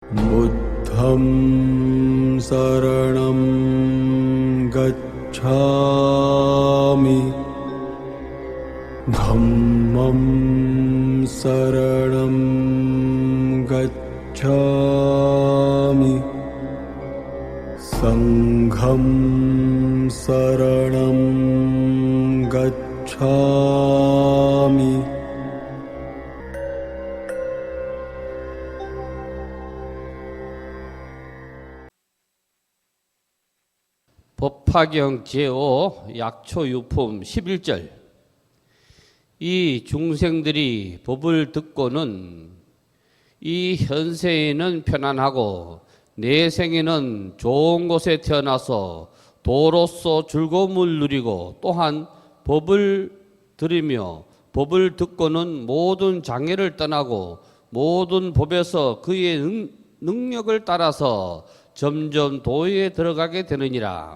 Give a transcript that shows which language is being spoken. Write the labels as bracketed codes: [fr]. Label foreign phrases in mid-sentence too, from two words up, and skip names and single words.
[pi] 부द्धं शरणं गच्छामि धम्मं शरणं गच्छामि संघं शरणं गच्छामि [ko] 법화경 제5 약초유품 11절. 이 중생들이 법을 듣고는 이 현세에는 편안하고 내생에는 좋은 곳에 태어나서 도로서 즐거움을 누리고, 또한 법을 들으며 법을 듣고는 모든 장애를 떠나고 모든 법에서 그의 능력을 따라서 점점 도에 들어가게 되느니라.